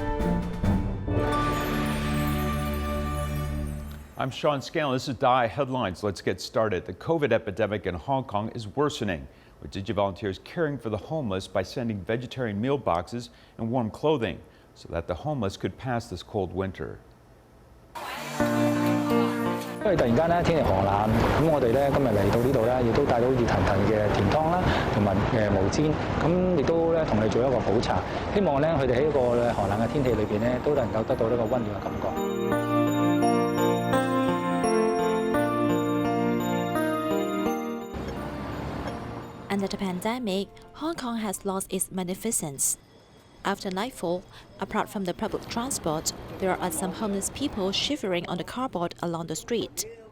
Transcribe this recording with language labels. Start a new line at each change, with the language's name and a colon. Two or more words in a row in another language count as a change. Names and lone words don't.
English: I'm Sean Scanlan. This is DaAi Headlines. Let's get started. The COVID epidemic in Hong Kong is worsening, with Tzu Chi volunteers caring for the homeless by sending vegetarian meal boxes and warm clothing so that the homeless could pass this cold winter.
Cantonese: 因為突然間咧天氣寒冷，咁我哋咧今日嚟到呢度咧，亦都帶到熱騰騰嘅甜湯啦，同埋毛氈，咁亦都咧同你做一個補茶，希望咧佢哋喺一個寒冷嘅天氣裏邊咧，都能夠得到呢個溫暖嘅感覺。
English: Under the pandemic, Hong Kong has lost its magnificence. After nightfall, apart from the public transport, there are some homeless people shivering on the cardboard along the street.